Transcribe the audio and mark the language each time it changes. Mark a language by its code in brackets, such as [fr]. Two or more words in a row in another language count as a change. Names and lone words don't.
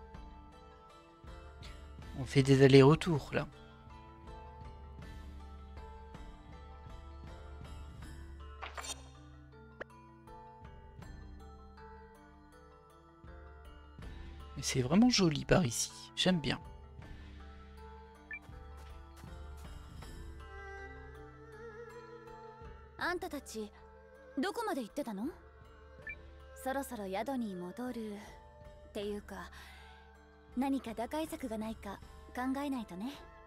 [fr] On fait des allers-retours là. Mais c'est vraiment joli par ici. J'aime bien. [ja] あんたたち, どこまで行ってたの？そろそろ宿に戻るっていうか、何か打開策がないか考えないとね。